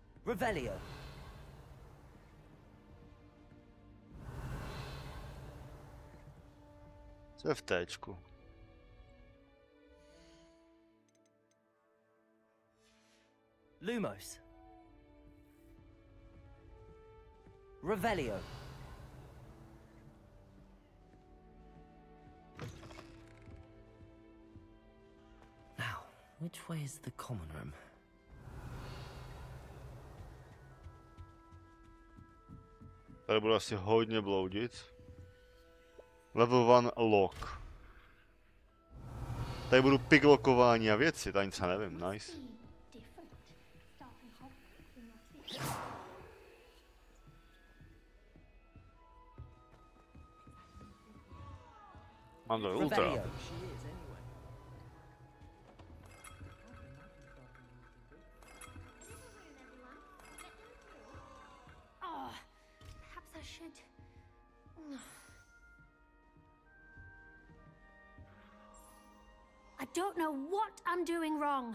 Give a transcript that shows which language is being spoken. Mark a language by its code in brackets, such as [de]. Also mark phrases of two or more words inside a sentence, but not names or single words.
[cs] Revelio. Co je v téčku? Lumos. Revelio. [en] Now, which way is the common room? [cs] Tady budu asi hodně bloudit. [en] Level 1 lock. [cs] Tady budu picklokování a věci, tady nic nevím, nice. Mám to ultra. [en] Oh, perhaps I should. I don't know what I'm doing wrong.